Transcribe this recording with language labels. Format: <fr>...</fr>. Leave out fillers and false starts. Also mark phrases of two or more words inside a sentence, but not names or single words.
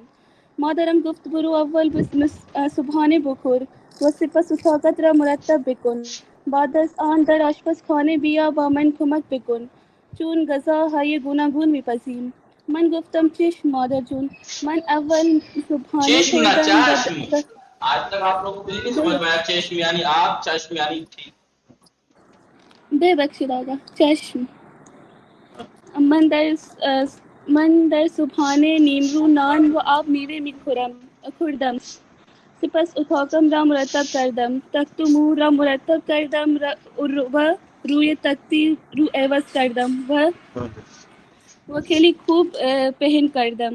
<fa>مادرم گفت برو اول صبحانه بخور و سپس اتاقت را مرتب بکن. بعد از آن در آشپزخانه بیا و من کمک بکن چون غذاهای گوناگون میپزیم. من گفتم چشم مادر جون. من اول صبحانه چشم نه خوردم و چشم.</fa> <ur>آج تک آپ لوگوں کو یہ نہیں سمجھ میں آیا چشم یعنی آپ، چشم یعنی ٹھیک.</ur> <fa>ببخشید آقا. چشم. من در صبحانه نیمرو نان و آب میوه خوردم. سپس اتاقم را مرتب کردم. تخت و مو را مرتب کردم و روی تختی رو عوض کردم و خیلی خوب پهن کردم.</fa>